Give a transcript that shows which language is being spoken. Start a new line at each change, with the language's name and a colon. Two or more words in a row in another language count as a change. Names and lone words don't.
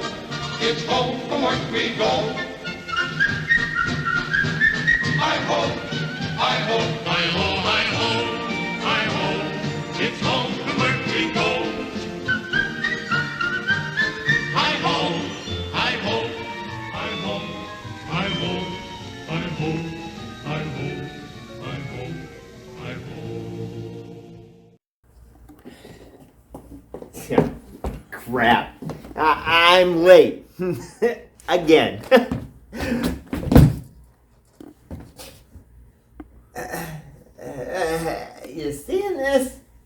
English: It's home from work we go. Hi-ho, hi-ho, hi-ho, hi-ho, hi-ho. It's home from work we go. Hi-ho, hi-ho, hi-ho, hi-ho, hi-ho, hi-ho. Yeah, crap. I'm late. Again. You seeing this?